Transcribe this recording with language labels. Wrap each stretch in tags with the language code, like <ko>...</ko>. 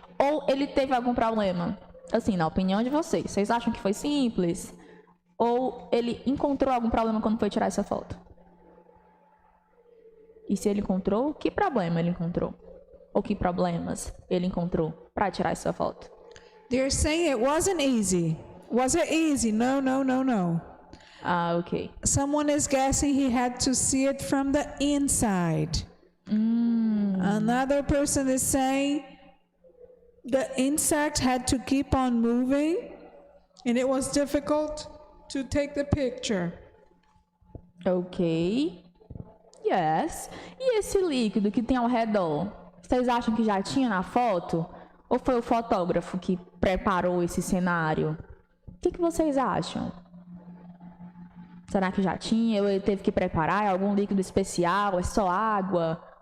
<pt>Ou ele teve algum problema? Assim, na opinião de vocês. Vocês acham que foi simples? Ou ele encontrou algum problema quando foi tirar essa foto? E se ele encontrou, que problema ele encontrou? Ou que problemas ele encontrou para tirar essa foto?</pt> <en>They're saying it wasn't easy. Was it easy? No, no, no, no. Ok. Someone is guessing he had to see it from the inside. Another person is saying the insect had to keep on moving and it was difficult to take the picture. Ok. Yes.</en> <pt>E esse líquido que tem ao redor? Vocês acham que já tinha na foto? Ou foi o fotógrafo que preparou esse cenário? O que vocês acham? Será que já tinha? Ou ele teve que preparar? É algum líquido especial? É só água?</pt>